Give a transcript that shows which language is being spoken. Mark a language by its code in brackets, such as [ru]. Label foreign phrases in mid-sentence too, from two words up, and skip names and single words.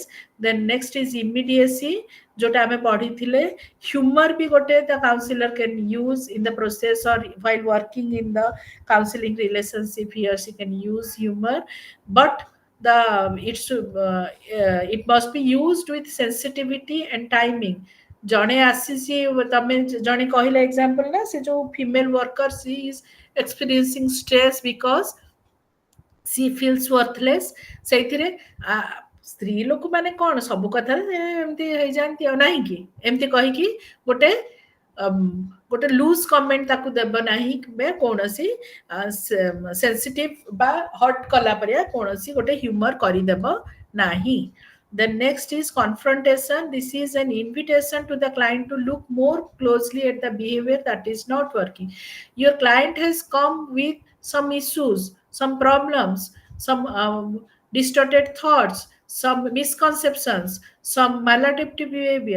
[en] Then next is immediacy, [or] ଯୋଉଟା ଆମେ ପଢ଼ିଥିଲେ. [en] Humor [or] ବି ଗୋଟେ [en] the counselor can use in the process or while working in the counseling relationship, he or she can use humor, but the it must be used with sensitivity and timing. [or] ଜଣେ ଆସିଛି, ତମେ ଜଣେ କହିଲା ଏକ୍ସାମ୍ପଲ ନା, ସେ ଯୋଉ [en] female worker, she is experiencing stress because she feels worthless. [or] ସେଇଥିରେ ସ୍ତ୍ରୀ ଲୋକମାନେ କ'ଣ ସବୁ କଥାରେ ଏମିତି ହେଇଯାଆନ୍ତି ଆଉ, ନାହିଁ କି ଏମିତି କହିକି ଗୋଟେ ଗୋଟେ [en] loose comment [or] ତାକୁ ଦେବ ନାହିଁ, କିମ୍ବା କୌଣସି ସେନ୍ସିଟିଭ ବା ହଟ୍ କଲା ପରିଆ କୌଣସି ଗୋଟେ ହ୍ୟୁମର କରିଦେବ ନାହିଁ। [en] Then next is confrontation. This is an invitation to the client to look more closely at the behavior that is not working. Your client has come with some issues, some problems, some distorted thoughts, some misconceptions, some maladaptive behavior.